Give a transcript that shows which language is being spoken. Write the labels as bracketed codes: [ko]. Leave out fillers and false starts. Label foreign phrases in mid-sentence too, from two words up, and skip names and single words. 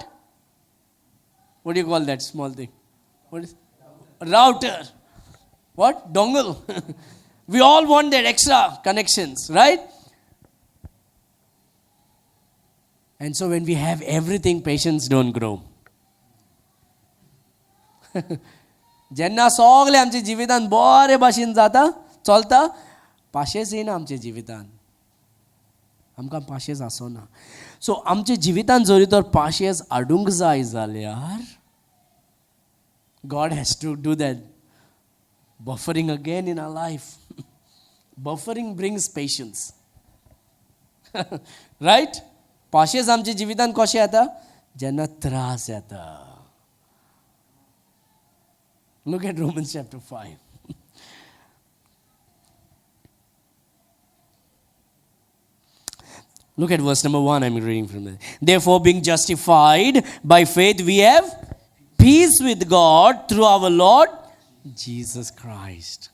[en] What do you call that small thing? What is router? What? Dongle. We all want that extra connections, right? And so when we have everything, patience don't grow. [kok] जेन्ना सगळें आमच्या जिवितांत बरे भाशेन जाता, चलता, पाशेंच येना आमच्या जिवितांत. आमकां पाशेंस आसोना. सो आमच्या जिवितांत जरी तर पाशेंस हाडूंक जाय जाल्यार [en] God has to do that buffering again in our life. Buffering brings patience. Right? [kok] पाशेंस आमच्या जिवितांत कशें येता जेन्ना त्रास येता. [en] Look at Romans chapter 5. Look at verse number 1. I'm reading from there. Therefore, being justified by faith, we have peace with God through our Lord Jesus Christ.